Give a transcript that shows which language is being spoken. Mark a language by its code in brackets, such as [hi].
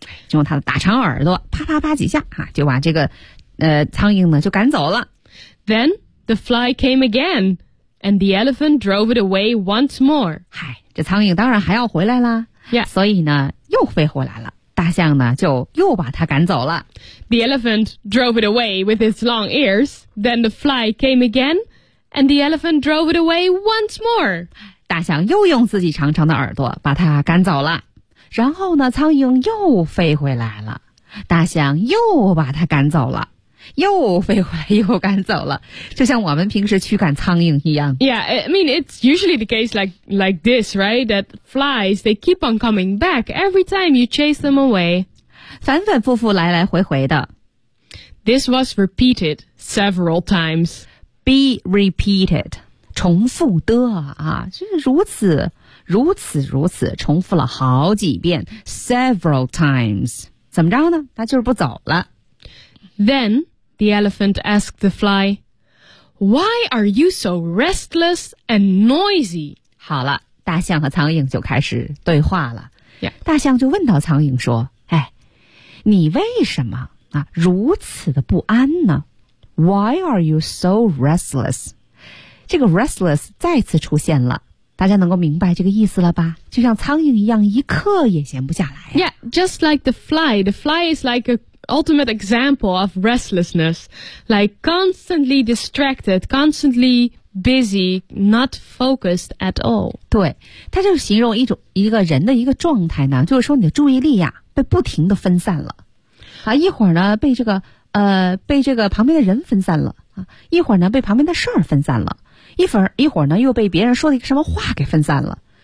[zh] 用它的大长耳朵啪啪啪几下、啊、就把这个苍蝇呢就赶走了。 [en] Then the fly came again, and the elephant drove it away once more. [zh] 嗨。这苍蝇当然还要回来啦、 [en] yeah. [zh] 所以呢又飞回来了，大象呢就又把它赶走了。 [en] The elephant drove it away with its long ears. Then the fly came again, and the elephant drove it away once more. [zh] 大象又用自己长长的耳朵把它赶走了，然后呢苍蝇又飞回来了，大象又把它赶走了，又飞回来又赶走了，就像我们平时驱赶苍蝇一样。 [en] Yeah, I mean, it's usually the case like this, right? That flies, they keep on coming back every time you chase them away. [zh] 反反复复来来回回的。 [en] This was repeated several times. Be repeated, [zh] 重复的啊，就是如此，如此，如此，重复了好几遍 , [en] several times. [zh] 怎么着呢？它就是不走了。 [en] Then the elephant asked the fly, Why are you so restless and noisy? [zh] 好了，大象和苍蝇就开始对话了。 [en] Yeah. [zh] 大象就问到苍蝇说，哎，你为什么啊如此的不安呢？ [en] Why are you so restless? [zh] 这个 restless 再次出现了。大家能够明白这个意思了吧？就像苍蝇一样，一刻也闲不下来、啊。 [en] Yeah, just like the fly. The fly is like an ultimate example of restlessness. Like constantly distracted, constantly busy, not focused at all. [zh] 对，它就形容一种一个人的一个状态呢，就是说你的注意力呀、啊、被不停地分散了，啊，一会儿呢被这个被这个旁边的人分散了，啊，一会儿呢被旁边的事儿分散了，一会儿呢又被别人说了一个什么话给分散了。